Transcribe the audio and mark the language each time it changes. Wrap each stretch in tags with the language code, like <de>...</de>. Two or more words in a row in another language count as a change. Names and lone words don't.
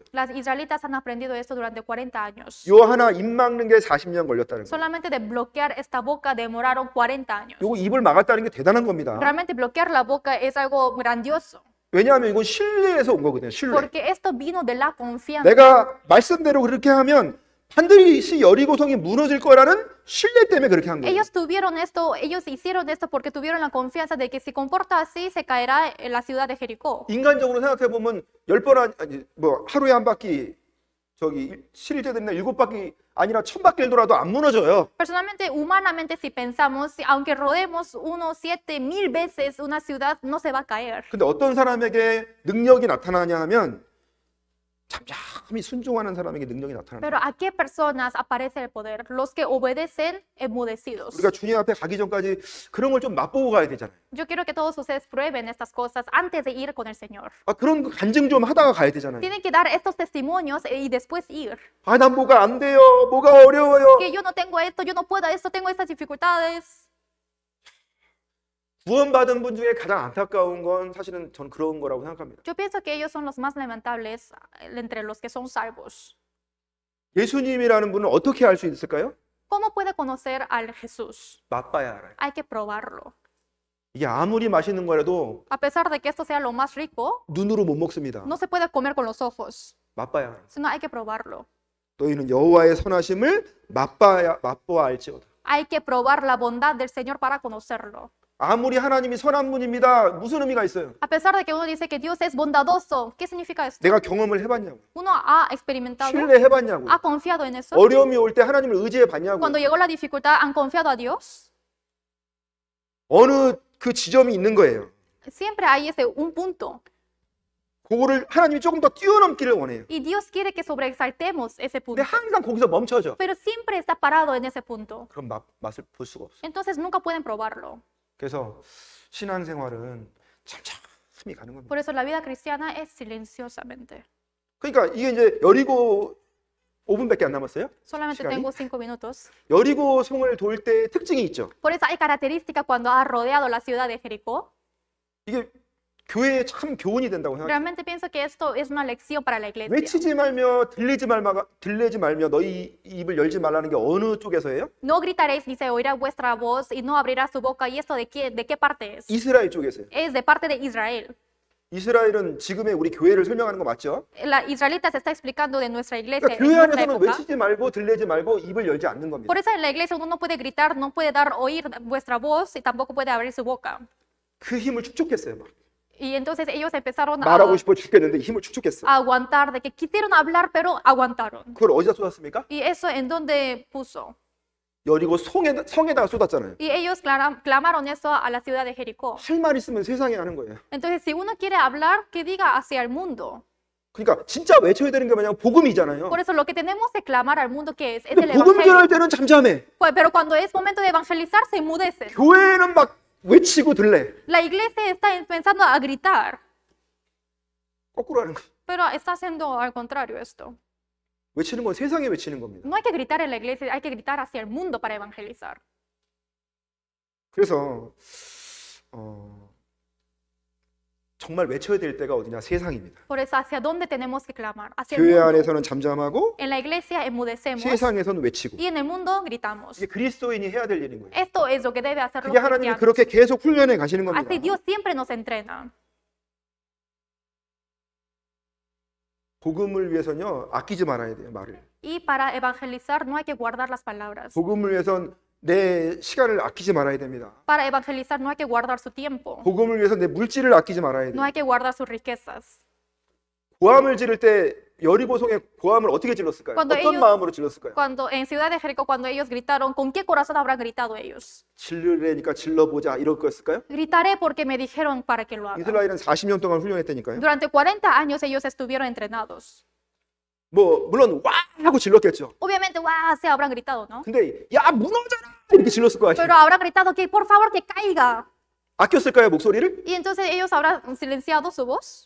<es>Las israelitas han aprendido esto durante 40 años.</es> <ko>요 하나 입 막는 게 40년 걸렸다는 거예요.</ko> <es>Solamente de bloquear esta boca demoraron 40 años.</es> <ko>요거 입을 막았다는 게 대단한 겁니다.</ko> <es>Realmente bloquear la boca es algo grandioso,</es> <ko>왜냐하면 이건 신뢰에서 온 거거든요. 신뢰.</ko> <es>porque esto vino de la confianza.</es> <ko>내가 말씀대로 그렇게 하면 반드시 여리고성이 무너질 거라는 신뢰 때문에 그렇게 한 거예요.</ko> <es>Ellos tuvieron esto, ellos hicieron esto porque tuvieron la confianza de que si comporta así se caerá en la ciudad de Jericó.</es> <ko>인간적으로 생각해 보면 10번 아니 뭐 하루에 한 바퀴 저기 7일째 되는 날 7바퀴 아니라 1000바퀴를 돌아도 안 무너져요.</ko> <es>Personalmente, humanamente, si pensamos, aunque rodemos unos 7000 veces una ciudad, no se va a caer.</es> <ko>근데 어떤 사람에게 능력이 나타나냐 하면 잠잠히 순종하는 사람에게 능력이 나타나는</ko> <es>Pero</es> <ko>거예요.</ko> <es>¿a qué personas aparece el poder? Los que obedecen enmudecidos.</es> <ko>우리가 주님 앞에 가기 전까지 그런 걸 좀 맛보고 가야 되잖아요.</ko> <es>Yo quiero que todos ustedes prueben estas cosas antes de ir con el Señor.</es> <ko>그런 거 간증 좀 하다가 가야 되잖아요.</ko> <es>Tienen que dar estos testimonios y después ir.</es> <ko>난 뭐가 안 돼요. 뭐가 어려워요.</ko> <es>Que yo no tengo esto, yo no puedo esto, tengo estas dificultades.</es> <ko>구원받은 분 중에 가장 안타까운 건 사실은 전 그런 거라고 생각합니다.</ko> <es>Yo pienso que ellos son los más lamentables entre los que son salvos.</es> <ko>예수님이라는 분은 어떻게 알 수 있을까요?</ko> <es>¿Cómo puede conocer al Jesús?</es> <ko>맛봐야 알아요.</ko> <es>Hay que probarlo.</es> <ko>이게 아무리 맛있는 거라도</ko> <es>A pesar de que esto sea lo más rico,</es> <ko>눈으로 못 먹습니다.</ko> <es>no se puede comer con los ojos,</es> <ko>맛봐야 알아요.</ko> <es>sino hay que probarlo.</es> <ko>너희는 여호와의 선하심을 맛보아 알지어다.</ko> <es>Hay que probar la bondad del Señor para conocerlo.</es> <ko>아무리 하나님이 선한 분입니다. 무슨 의미가 있어요?</ko> <es>A pesar de que uno dice que Dios es bondadoso, ¿qué significa esto?</es> <ko>내가 경험을 해봤냐고.</ko> <es>Uno ha experimentado,</es> <ko>신뢰해봤냐고.</ko> <es>ha confiado en eso.</es> <ko>어려움이 올 때 하나님을 의지해봤냐고.</ko> <es>Cuando llegó la dificultad, ¿han confiado a Dios?</es> <ko>어느 그 지점이 있는 거예요.</ko> <es>Siempre hay ese un punto.</es> <ko>그거를 하나님이 조금 더 뛰어넘기를 원해요.</ko> <es>Y Dios quiere que sobreexaltemos ese</es> <ko>근데</ko> <es>punto.</es> <ko>항상 거기서 멈춰져.</ko> <es>Pero siempre está parado en ese punto.</es> <ko>그럼 맛을 볼 수가 없어.</ko> <es>Entonces nunca pueden probarlo.</es> <ko>그래서 신앙생활은 잠잠히 가는 겁니다.</ko> <es>Por eso la vida cristiana es silenciosamente.</es> <ko>그러니까 이게 이제 여리고 5분밖에 안 남았어요.</ko> <es>Solamente</es> <ko>시간이?</ko> <es>tengo 5 minutos.</es> <ko>여리고 성을 돌 때 특징이 있죠.</ko> <es>Por eso hay característica cuando ha rodeado la ciudad de Jericó.</es> <ko>이게 교회에 참 교훈이 된다고 생각해요.</ko> <es>Realmente pienso que esto es una lección para la iglesia.</es> <ko>외치지 말며 들리지 말며 너희 입을 열지 말라는 게 어느 쪽에서예요?</ko> <es>No gritaréis ni se oirá vuestra voz y no abrirá su boca. ¿Y esto de qué parte es?</es> <ko>이스라엘 쪽에서요.</ko> <es>Es de parte de Israel.</es> <ko>이스라엘은 지금의 우리 교회를 설명하는 거 맞죠?</ko> <es>La israelita se está explicando de nuestra iglesia</es> <ko>그러니까</ko> <es>en</es> <ko>교회</ko> <es>nuestra</es> <ko>안에서는</ko> <es>época.</es> <ko>외치지 말고 들리지 말고 입을 열지 않는 겁니다.</ko> <es>Por eso en la iglesia uno no puede gritar, no puede dar oír vuestra voz y tampoco puede abrir su boca.</es> <ko>그 힘을 축적했어요. 막.</ko> <es>Y entonces ellos empezaron</es> <ko>말하고 싶어 죽겠는데 힘을 축적했어.</ko> <es>a aguantar, de que quisieron hablar, pero aguantaron.</es> <ko>그걸 어디다 쏟았습니까?</ko> <es>¿Y eso en dónde puso?</es> <ko>여리고 성에다가 쏟았잖아요.</ko> <es>Y ellos clamaron eso a la ciudad de Jericó.</es> <ko>할 말 있으면 세상에 하는 거예요.</ko> <es>Entonces, si uno quiere hablar, que diga hacia el mundo.</es> <ko>그러니까 진짜 외쳐야 되는 게 뭐냐면 복음이잖아요.</ko> <es>Por eso lo que tenemos que clamar al mundo, ¿qué es? Es</es> <ko>근데</ko> <es>el</es> <ko>복음 전할</ko> <es>evangelio.</es> <ko>때는 잠잠해.</ko> <es>Pero cuando es momento de evangelizar, se enmudecen.</es> <ko>교회는 막 외치고 들래.</ko> <es>La iglesia está pensando a gritar,</es> <ko>거꾸로 하는 거.</ko> <es>pero está haciendo al contrario esto.</es> <ko>외치는 건 세상에 외치는 겁니다.</ko> <es>No hay que gritar en la iglesia, hay que gritar hacia el mundo para evangelizar.</es> <ko>그래서 정말 외쳐야 될 때가 어디냐? 세상입니다.</ko> <es>Por eso, ¿hacia dónde tenemos que clamar? Hacia el</es> <ko>교회</ko> <es>mundo.</es> <ko>안에서는 잠잠하고</ko> <es>En la iglesia enmudecemos</es> <ko>세상에서는 외치고.</ko> <es>y en el mundo gritamos.</es> <ko>이게 그리스도인이 해야 될 일인 거예요.</ko> <es>Esto es lo que debe hacer los</es> <ko>그게 하나님이</ko> <es>cristianos.</es> <ko>그렇게 계속 훈련해 가시는 겁니다.</ko> <es>Así Dios siempre nos entrena.</es> <ko>복음을 위해서는요, 아끼지 말아야 돼요, 말을.</ko> <es>Y para evangelizar no hay que guardar las palabras.</es> <ko>복음을 위해선 내 시간을 아끼지 말아야 됩니다.</ko> <es>Para evangelizar no hay que guardar su tiempo,</es> <ko>복음을 위해서 내 물질을 아끼지 말아야</ko> <es>no</es> <ko>돼요.</ko> <es>hay que guardar sus riquezas.</es> <ko>고함을 지를 때 여리고성에 고함을 어떻게 질렀을까요?</ko> <es>Cuando</es> <ko>어떤</ko> <es>ellos-</es> <ko>마음으로 질렀을까요?</ko> <es>Cuando en Ciudad de Jericó, cuando ellos gritaron, ¿con qué corazón habrán gritado ellos?</es> <ko>질르려니까 질러보자 이럴 거였을까요?</ko> <es>Gritaré porque me dijeron para que lo haga.</es> <ko>이스라엘은 40년 동안 훈련했다니까요.</ko> <es>Durante 40 años ellos estuvieron entrenados.</es> <ko>뭐 물론 와 하고 질렀겠죠.</ko> <es>Obviamente, ¡guau! Se habrán gritado, ¿no?</es> <ko>근데 야 무너져라 이렇게 질렀을 거</ko> <es>Pero</es> <ko>아니에요.</ko> <es>habrán gritado que por favor que caiga.</es> <ko>아꼈을까요 목소리를?</ko> <es>Y entonces ellos habrán silenciado su voz.</es>